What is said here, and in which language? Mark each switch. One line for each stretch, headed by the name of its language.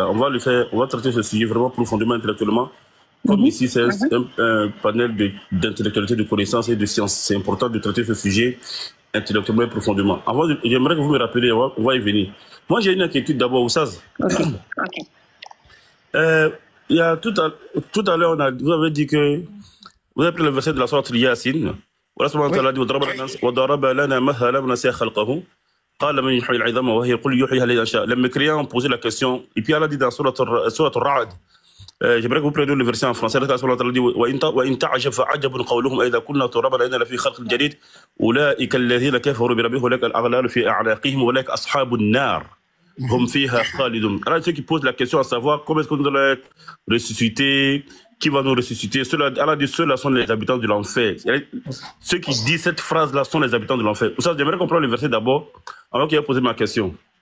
French: On va traiter ce sujet vraiment profondément intellectuellement. Comme ici, c'est un panel d'intellectualité, de connaissances et de sciences. C'est important de traiter ce sujet intellectuellement et profondément. Avant, j'aimerais que vous me rappeliez, on va y venir. Moi, j'ai une inquiétude d'abord, Oussaz. Il y a tout à l'heure, vous avez dit que vous avez pris le verset de la sourate Yassine.
Arabic: Allah subhanahu wa ta'ala dit وَضَرَبَ لَنَا مَثَلًا وَنَسِيَ خَلْقَهُ قَالَ مَنْ يُحْيِي الْعِظَامَ وَهِيَ قُلْ يُحْيِيهَا الَّذِي أَنشَأَهَا.
French: Les mécréants ont posé la question, et puis Allah dit dans sourate Ar-Ra'd, j'aimerais que vous preniez le verset en français.
Arabic: Allah subhanahu wa ta'ala dit وَإِنْ تَعْجَبْ فَعَجَبٌ قَوْلُهُمْ أَإِذَا كُنَّا تُرَابًا أَإِنَّا لَفِي خَلْقٍ جَدِيدٍ أُولَئِكَ الَّذِينَ كَفَرُوا بِرَبِّهِمْ وَأُولَئِكَ الْأَغْلَالُ فِي أَعْنَاقِهِمْ وَأُولَئِكَ أَصْحَابُ النَّارِ هُمْ فِيهَا خَالِدُونَ.
French: Alors ceux qui posent la question à savoir comment est-ce que nous allons être ressuscités, qui va nous ressusciter, Allah dit ceux-là sont les habitants de l'enfer. Ceux qui disent cette phrase-là sont les habitants de l'enfer. Pour ça, j'aimerais comprendre le verset d'abord avant qu'il ait posé ma question.